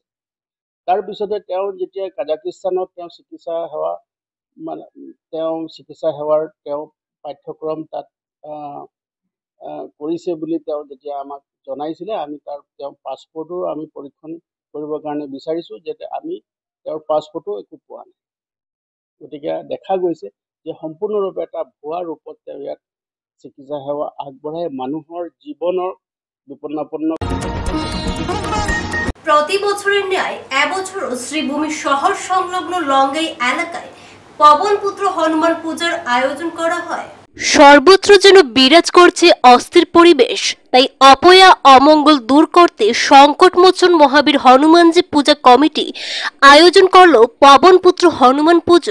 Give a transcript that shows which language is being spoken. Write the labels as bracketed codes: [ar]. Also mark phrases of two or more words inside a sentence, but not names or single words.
[as] তাৰপিছতে তেওঁ যেতিয়া কাজাকিস্তানত তেওঁ চিকিৎসা সেৱাৰ তেওঁ পাঠ্যক্ৰম তাত কৰিছে বুলি তেওঁ যেতিয়া আমাক জনাইছিলে, আমি তেওঁৰ পাছপৰ্টো আমি পৰীক্ষণ কৰিবৰ কাৰণে বিচাৰিছোঁ, যাতে আমি তেওঁৰ পাছপৰ্টো একো পোৱা নাই। গতিকে দেখা গৈছে যে সম্পূৰ্ণৰূপে এটা ভুৱা ৰূপত তেওঁ ইয়াত চিকিৎসা সেৱা আগবঢ়াই মানুহৰ জীৱনৰ বিপন্নাপন্ন। [bn] প্রতি বছরের ন্যায় এবছরও শ্রীভূমি শহর সংলগ্ন লঙ্গাই এলাকায় পবনপুত্র হনুমান পূজার আয়োজন করা হয়। সর্বত্র যেন বিরাজ করছে অস্থির পরিবেশ, তাই অপয়া অমঙ্গল দূর করতে সংকটমোচন মহাবীর হনুমানজি পূজা কমিটি আয়োজন করলো পবনপুত্র হনুমান পুজো।